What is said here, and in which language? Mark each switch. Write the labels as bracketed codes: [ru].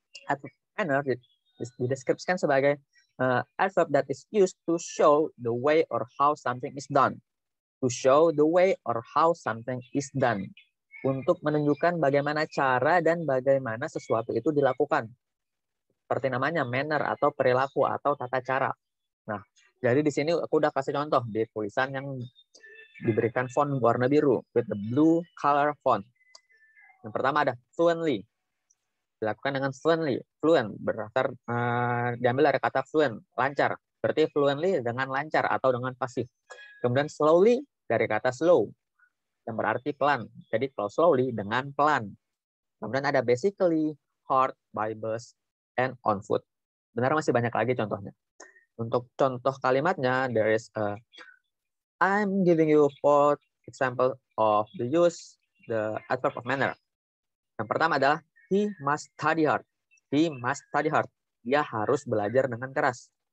[en] Adverb of manner [id] dideskripsikan sebagai [en] adverb that is used to show the way or how something is done. To show the way or how something is done. [id] Untuk menunjukkan bagaimana cara dan bagaimana sesuatu itu dilakukan. Seperti namanya manner atau perilaku atau tata cara. Nah, jadi di sini aku udah kasih contoh di tulisan yang diberikan font warna biru [en] with the blue color font. [id] Yang pertama ada fluently. Dilakukan dengan fluently. Fluent berdasar diambil dari kata fluent, lancar. Berarti fluently dengan lancar atau dengan pasif. Kemudian slowly dari kata slow yang berarti pelan. Jadi kalau slowly dengan pelan. Kemudian ada [en] basically, hard, by bus, and on foot. [id] Benar masih banyak lagi contohnya. Untuk contoh kalimatnya, [en] there is I'm giving you 4 example of the use the adverb of manner. [id] Yang pertama adalah [en] he must study hard. He must study hard. [id] Dia harus belajar dengan keras.